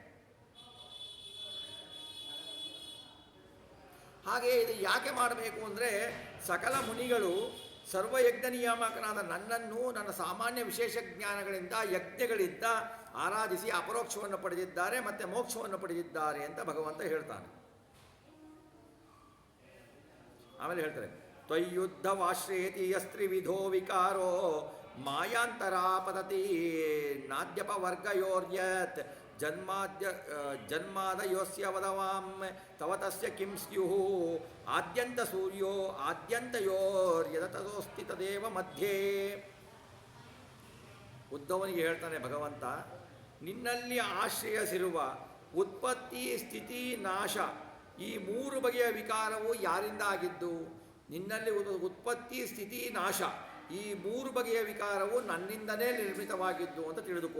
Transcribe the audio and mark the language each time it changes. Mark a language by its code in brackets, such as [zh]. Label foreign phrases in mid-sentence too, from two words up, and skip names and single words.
[kn] ಹಾಗೆ ಇದು ಯಾಕೆ ಮಾಡಬೇಕು ಅಂದರೆ ಸಕಲ ಮುನಿಗಳು ಸರ್ವಯಜ್ಞ ನಿಯಾಮಕನಾದ ನನ್ನನ್ನು ನನ್ನ ಸಾಮಾನ್ಯ ವಿಶೇಷ ಜ್ಞಾನಗಳಿಂದ, ಯಜ್ಞಗಳಿಂದ ಆರಾಧಿಸಿ ಅಪರೋಕ್ಷವನ್ನು ಪಡೆದಿದ್ದಾರೆ ಮತ್ತು ಮೋಕ್ಷವನ್ನು ಪಡೆದಿದ್ದಾರೆ ಅಂತ ಭಗವಂತ ಹೇಳ್ತಾನೆ. ಆಮೇಲೆ ಹೇಳ್ತಾರೆ, [sa] ತ್ವಯ್ಯುದ್ಧವಾಶ್ರೇತಿ ಯಸ್ತ್ರಿವಿಧೋ ವಿಕಾರೋ ಮಾಯಾಂತರಾಪತತಿ ನಾದ್ಯಪವರ್ಗಯೋರ್ಯತ್ ಜನ್ಮಾದಯೋಸ್ಯ ವದವಾಂ ತವ ತಸ್ಯ ಕಿಂ ಸ್ಯುಃ ಆದ್ಯಂತ ಸೂರ್ಯೋ ಆದ್ಯಂತಯೋರ್ಯದತೋಸ್ತಿ ತದೇವ ಮಧ್ಯೆ. [kn] ಉದ್ಧವನಿಗೆ ಹೇಳ್ತಾನೆ ಭಗವಂತ, ನಿನ್ನಲ್ಲಿ ಆಶ್ರಯಿಸಿರುವ ಉತ್ಪತ್ತಿ, ಸ್ಥಿತಿ, ನಾಶ ಈ ಮೂರು ಬಗೆಯ ವಿಕಾರವು ಯಾರಿಂದ ಆಗಿದ್ದು? ನಿನ್ನಲ್ಲಿ ಉತ್ಪತ್ತಿ, ಸ್ಥಿತಿ, ನಾಶ ಈ ಮೂರು ಬಗೆಯ ವಿಕಾರವು ನನ್ನಿಂದಲೇ ನಿರ್ಮಿತವಾಗಿದ್ದು ಅಂತ ತಿಳಿದುಕೋ.